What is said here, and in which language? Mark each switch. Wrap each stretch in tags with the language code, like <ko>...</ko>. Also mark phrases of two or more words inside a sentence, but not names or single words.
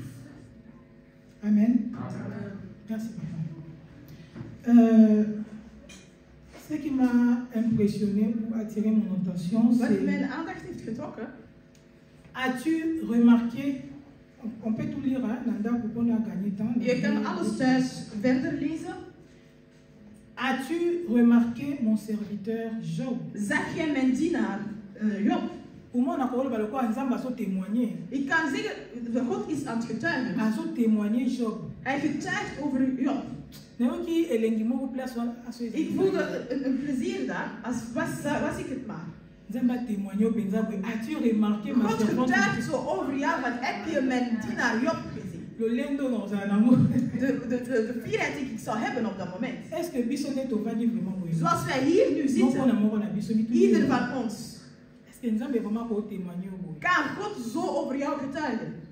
<fr>Amen. Amen. Merci, papa. Ce qui m'a impressionné ou attiré mon attention, c'est... As-tu remarqué... On peut tout lire, hein? Nanda, pour qu'on a gagné temps.</fr> <nl>Je kan alles thuis verder lezen.</nl> <fr>As-tu remarqué mon serviteur Job?</fr> <nl>Zag jij mijn dienaar Job?</nl> <fr>Pour moi, on a parlé de quoi? Ensemble, à témoigner.</fr> <nl>Ik kan zeggen, God is aan het getuigen.</nl> <fr>À témoigner Job.</fr> <nl>Hij getuigt over Job. Ik voelde een plezier daar, als was ik het maar.</nl> <fr>As-tu remarqué ma</fr> <nl>God getuigt zo over jou, want heb je mijn dienaar Job gezien? De fierheid die ik zou hebben op dat moment. Zoals wij hier nu zitten, ieder van ons, kan God zo over jou getuigen.</nl>